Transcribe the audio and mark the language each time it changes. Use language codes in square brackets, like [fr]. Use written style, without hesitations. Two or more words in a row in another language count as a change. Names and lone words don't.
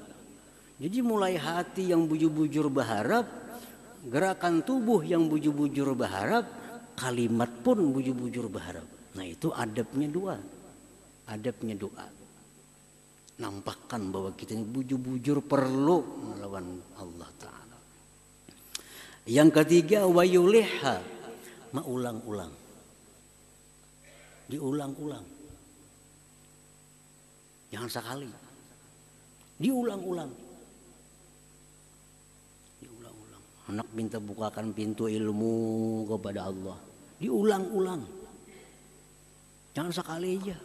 [bjn] Jadi mulai hati yang bujur-bujur berharap, gerakan tubuh yang bujur-bujur berharap, kalimat pun bujur-bujur berharap. [id] Nah, itu adabnya doa. Adabnya doa. [bjn] nampakkan bahwa kita ini bujur-bujur perlu melawan Allah Ta'ala. [id] Yang ketiga, [ar] ويلح, [id] mengulang-ulang, diulang-ulang, jangan sekali, diulang-ulang. Anak minta bukakan pintu ilmu kepada Allah, diulang-ulang, jangan sekali aja.